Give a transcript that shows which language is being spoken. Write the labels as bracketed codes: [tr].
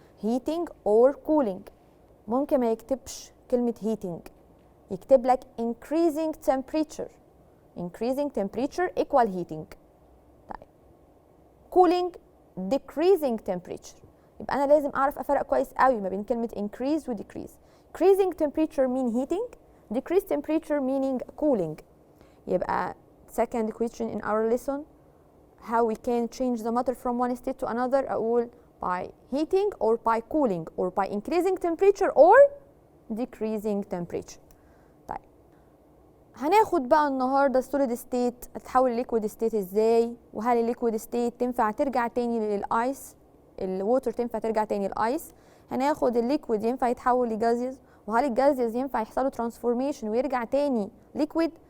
[en] heating or cooling. [ar] ممكن ما يكتبش كلمة [en] heating، [ar] يكتب لك [en] increasing temperature equal heating. طيب cooling decreasing temperature. [ar] يبقى أنا لازم أعرف أفرق كويس قوي ما بين كلمة increase و decrease. [en] increasing temperature mean heating، decreased temperature meaning cooling. يبقى second question in our lesson how we can change the matter from one state to another، أقول by heating or by cooling or by increasing temperature or decreasing temperature. [ar] طيب هناخد بقى النهارده السوليد ستيت هتتحول لليكويد ستيت ازاي، وهل الليكويد ستيت تنفع ترجع تاني للايس، الووتر تنفع ترجع تاني للايس، هناخد الليكويد ينفع يتحول لجازيز، وهل الجازيز ينفع يحصل له ترانسفورميشن ويرجع تاني ليكويد.